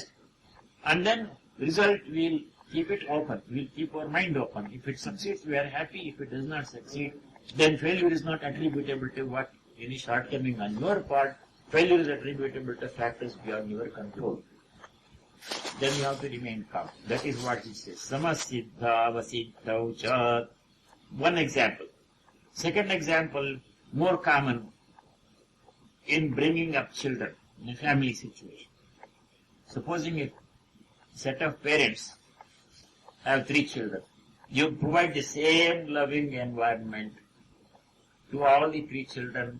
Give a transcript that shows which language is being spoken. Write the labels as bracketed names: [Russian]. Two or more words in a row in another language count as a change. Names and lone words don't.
[English] And then result, we'll keep it open. We'll keep our mind open. If it succeeds, we are happy. If it does not succeed, then failure is not attributable to what any shortcoming on your part. Failure is attributable to factors beyond your control. Then you have to remain calm. That is what it says. [Sanskrit] समः सिद्धावसिद्धौ च. [English] One example. Second example, more common. in bringing up children in a family situation. Supposing a set of parents have 3 children. You provide the same loving environment to all the 3 children.